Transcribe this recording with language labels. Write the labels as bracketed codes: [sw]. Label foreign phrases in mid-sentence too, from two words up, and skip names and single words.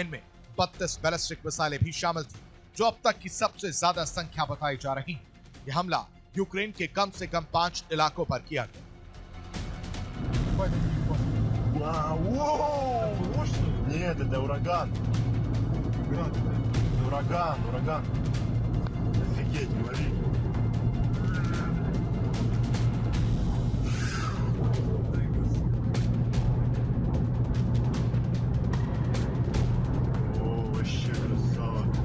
[hi] इनमें 32 बैलिस्टिक मिसाइलें भी शामिल थी, जो अब तक की सबसे ज्यादा संख्या बताई जा रही है। यह हमला यूक्रेन के कम से कम 5 इलाकों पर किया गया। [ru] Нет, это ураган. Ураган. Офигеть, говори. О, вообще красава.